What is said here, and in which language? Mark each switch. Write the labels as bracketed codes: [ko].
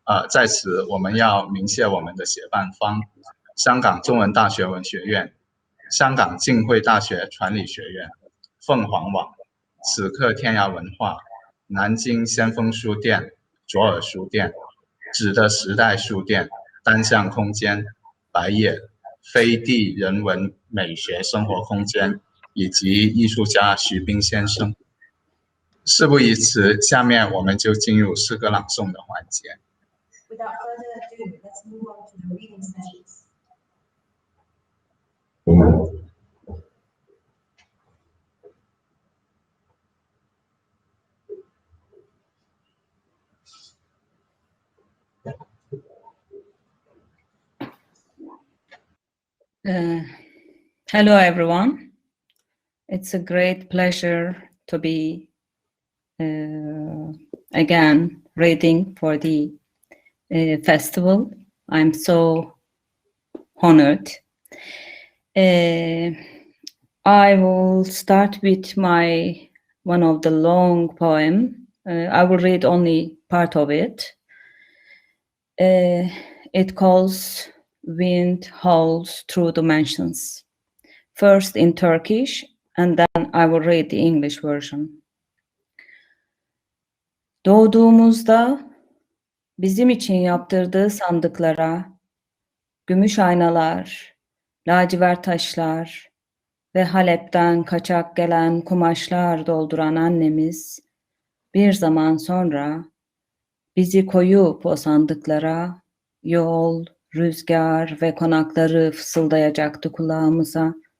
[zh] 在此我们要鸣谢我们的协办方：香港中文大学文学院、香港浸会大学传理学院、凤凰网、此刻天涯文化、南京先锋书店、左耳书店、纸的时代书店、单向空间、白夜、飞地人文美学生活空间以及艺术家徐冰先生。事不宜迟，下面我们就进入诗歌朗诵的环节。 [en] Without further ado, let's move on to the reading sessions. Hello everyone. It's a great pleasure to be again reading for the festival. I'm so honored. I will start with one of the long poem. I will read only part of it. It calls Wind Howls Through Dimensions. First in Turkish, and then I will read the English version. [tr] Doğduğumuzda bizim için yaptırdığı sandıklara, gümüş aynalar, lacivert taşlar ve Halep'ten kaçak gelen kumaşlar dolduran annemiz, bir zaman sonra bizi koyup o sandıklara, yol, rüzgar ve konakları fısıldayacaktı kulağımıza.